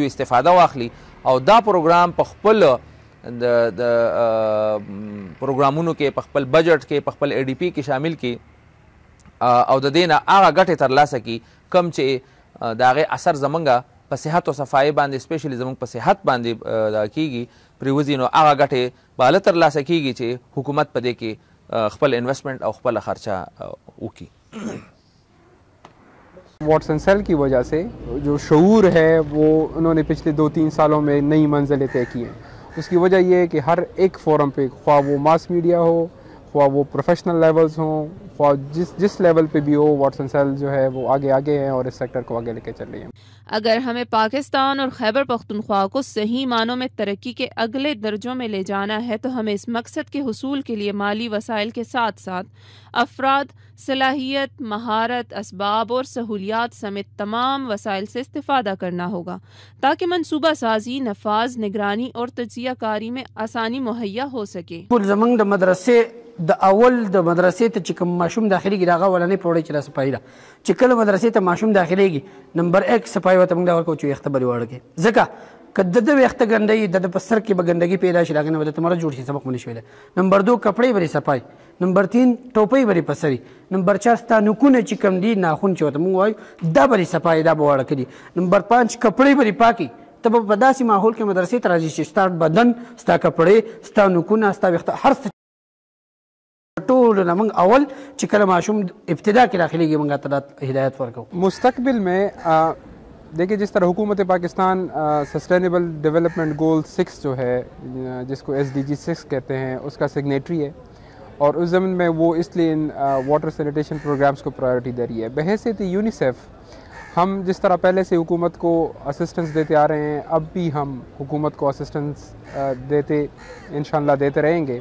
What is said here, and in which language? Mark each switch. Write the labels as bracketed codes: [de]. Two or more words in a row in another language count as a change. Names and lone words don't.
[ps] وي استفاده واخلي او دا پروګرام په خپل د پروګرامونو کې په خپل بجټ کې په خپل ADP کې شامل کړي او د دې نه هغه ګټې ترلاسه کړي کوم چې د هغې اثر زمونږ په صحت او صفایي باندې سپیشلی زموږ په صحت باندې کیږي پریوزي، نو هغه ګټې به هله ترلاسه کیږي چې حکومت په دې کې خپل انویسٹمنٹ او خپل خرچه وکړي. [ur] واٹسن سیل کی وجہ سے جو شعور ہے وہ انہوں نے پچھلے 2-3 سالوں میں نئی منزلیں طے کی ہیں. اس کی وجہ یہ ہے کہ ہر ایک فورم پہ خواہ وہ [en] mass media [ur] ہو، خواہ وہ [en] professional levels [ur] ہوں، خواہ جس لیول پہ بھی ہو، واٹسن سیل جو ہے وہ آگے ہیں اور اس سیکٹر کو آگے لے کے چل رہی ہیں. اگر ہمیں پاکستان اور خیبر پختونخوا کو صحیح معنوں میں ترقی کے اگلے درجوں میں لے جانا ہے تو ہمیں اس مقصد کے حصول کے لیے مالی وسائل کے ساتھ ساتھ افراد، صلاحیت، مہارت، اسباب اور سہولیات سمیت تمام وسائل سے استفادہ کرنا ہوگا تاکہ منصوبہ سازی، نفاذ، نگرانی اور تجزیہ کاری میں آسانی مہیا ہو سکے. [ps] زمنګ د مدرسې د اول د مدرسې ته چې کوم ماشوم داخليږي د هغه اولنۍ پوړۍ چې صفایي ده چې کله مدرسې ته ماشوم داخليږي نمبر 1 صفایي ورته موږ دا ورکوو چې ویښته به دې وړ کړي، ځکه که د ده ویښته ګندوي د په سر کې به ګندګي پیدا شي، د هغې نه به درته مرض جوړ شي، سبق به نه شي ویلی. نمبر 2 کپړې به دې صفایي، نمبر 3 ټوپۍ به دې په سر وي، نمبر 4 ستا نوکونه چې کوم دي ناخون چې ورته موږ وایو دا به دې صفایي، دا به وړه کړي. نمبر 5 کپړې به دې پاکي، ته به په داسې ماحول کې مدرسې ته راځي چې ستا بدن، ستا کپړې، ستا نوکونه، ستا ویښته هر څه ټول نه موږ اول چې کله ماشوم ابتدا کې داخليږي موږ ته ہدایت ورکو. [ur] مستقبل میں دیکھیے جس طرح حکومت پاکستان [en] sustainable development goal [ur] 6 جو ہے جس کو SDG 6 کہتے ہیں اس کا سگنیٹری ہے اور اس ضمن میں وہ اس لیے ان [en] water sanitation programs [ur] کو پرائیورٹی دے رہی ہے. بحیثیت یونیسیف ہم جس طرح پہلے سے حکومت کو اسسٹنس دیتے آ رہے ہیں اب بھی ہم حکومت کو اسسٹنس دیتے انشاءاللہ دیتے رہیں گے.